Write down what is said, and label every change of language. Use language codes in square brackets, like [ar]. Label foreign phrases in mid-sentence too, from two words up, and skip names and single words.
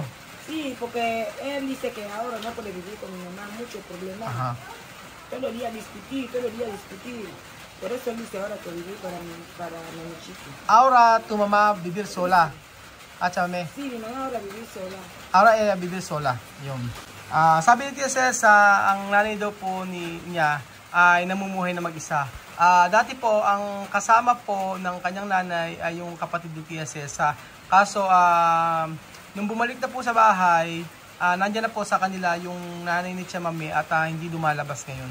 [es] Sí, porque él dice que ahora no puede vivir con mi mamá, muchos problemas. Todo el día discutir. Por eso él dice ahora que vivir para mi chico. Ahora tu mamá vivir sola. Chamame. Sí, mi mamá ahora vivir sola. Ahora ella vivir sola. [tl] Yun. Sabi ni Tia Celsa, ang nanay daw po niya ay namumuhay na mag-isa. Dati po, ang kasama po ng kanyang nanay ay yung kapatid ni Tia Celsa. Kaso, nung bumalik na po sa bahay, nandyan na po sa kanila yung nanay ni Chamame, at hindi lumalabas ngayon.